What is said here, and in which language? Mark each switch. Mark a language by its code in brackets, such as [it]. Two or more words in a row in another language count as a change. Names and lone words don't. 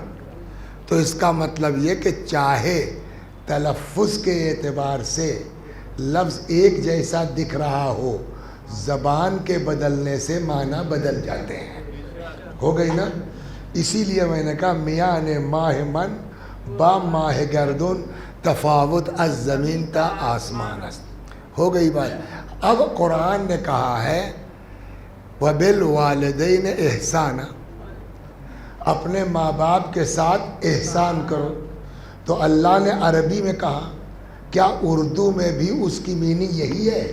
[ur] تو اس کا مطلب یہ کہ چاہے تلفظ کے اعتبار سے لفظ ایک جیسا دکھ رہا ہو، زبان کے بدلنے سے معنی بدل جاتے ہیں. ہو گئی نا. اسی لیے میں نے کہا [fa] میاں نے ماہ من با ماہ گردن تفاوت از زمین تا آسمان است. [ur] ہو گئی بات. اب قرآن نے کہا ہے [ar] وَبِالْوَالِدَيْنِ احسانًا، [ur] اپنے ماں باپ کے ساتھ احسان کرو. تو اللہ نے عربی میں کہا، کیا اردو میں بھی اس کی میننگ یہی ہے؟